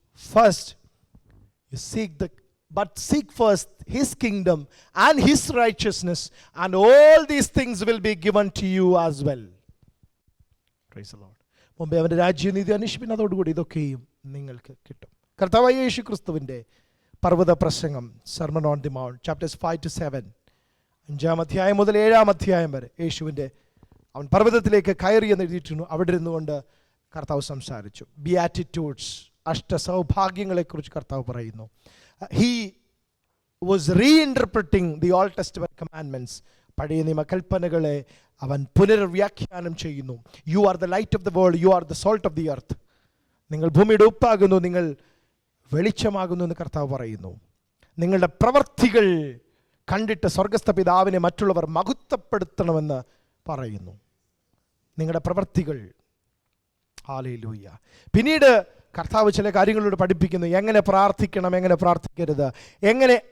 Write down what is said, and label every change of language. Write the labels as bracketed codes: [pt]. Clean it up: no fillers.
[en] First you seek first his kingdom and his righteousness, and all these things will be given to you as well. Praise the Lord. [ml] മുമ്പേ അവൻ്റെ രാജ്യനീതി അന്വേഷിപ്പിൻ, അതോടുകൂടി ഇതൊക്കെയും നിങ്ങൾക്ക് കിട്ടും. കർത്താവായ യേശു ക്രിസ്തുവിൻ്റെ പർവ്വത പ്രസംഗം, sermon on the mount, chapters 5-7, 5-ാം അധ്യായം മുതൽ 7-ാം അധ്യായം വരെ അവൻ പർവ്വതത്തിലേക്ക് കയറി എന്ന് എഴുതിയിട്ടുണ്ട്. അവിടെ ഇരുന്നുകൊണ്ട് കർത്താവ് സംസാരിച്ചു. ബിയാറ്റിറ്റ്യൂഡ്സ്, അഷ്ടസൗഭാഗ്യങ്ങളെക്കുറിച്ച് കർത്താവ് പറയുന്നു. [en] He was reinterpreting the Old Testament commandments. [ml] പഴയ നിയമ കൽപ്പനകളെ അവൻ പുനർവ്യാഖ്യാനം ചെയ്യുന്നു. [en] You are the light of the world, you are the salt of the earth. [ml] നിങ്ങൾ ഭൂമിയുടെ ഉപ്പാകുന്നു, നിങ്ങൾ വെളിച്ചമാകുന്നു എന്ന് കർത്താവ് പറയുന്നു. നിങ്ങളുടെ പ്രവർത്തികൾ കണ്ടിട്ട് സ്വർഗസ്ഥ പിതാവിനെ മറ്റുള്ളവർ മഹത്വപ്പെടുത്തണമെന്ന് പറയുന്നു. നിങ്ങളുടെ പ്രവർത്തികൾ. ഹല്ലേലൂയ. പിന്നീട് കർത്താവ് ചില കാര്യങ്ങളോട് പഠിപ്പിക്കുന്നു. എങ്ങനെ പ്രാർത്ഥിക്കണം, എങ്ങനെ പ്രാർത്ഥിക്കരുത്, എങ്ങനെ